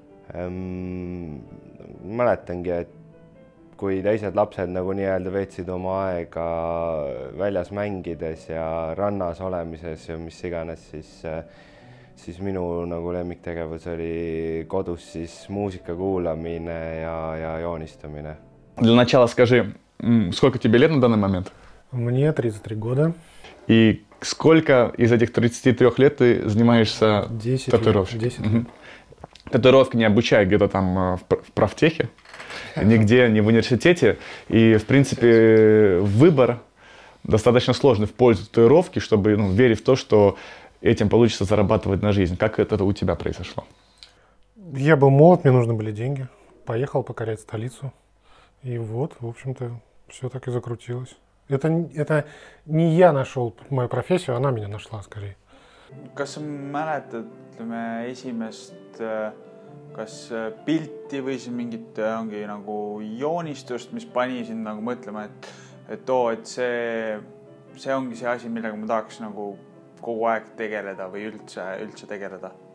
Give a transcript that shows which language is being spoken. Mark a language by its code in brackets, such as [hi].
[et] mäletangi, et kui teised lapsed nagu nii-öelda veetsid oma aega väljas mängides ja rannas olemises ja mis iganes, siis minu nagu lemmiktegevus oli kodus siis muusika kuulamine ja joonistamine. [ru] Для начала скажи, сколько тебе лет на данный момент? Мне 33 года. И сколько из этих 33 лет ты занимаешься 10 татуировкой? 10 лет. Татуировка не обучают где-то там в профтехе, нигде, не в университете. И, в принципе, выбор достаточно сложный в пользу татуировки, чтобы верить в то, что этим получится зарабатывать на жизнь. Как это у тебя произошло? Я был молод, мне нужны были деньги. Поехал покорять столицу. И вот, в общем-то, все так и закрутилось. Это не я нашел мою профессию, она меня нашла скорее. [et] Kas sa mäletad esimest kas pilti või siis mingit nagu joonistust, mis pani sind nagu mõtlema, et see ongi see asi, millega ma tahaks nagu kogu aeg tegeleda või üldse tegeleda?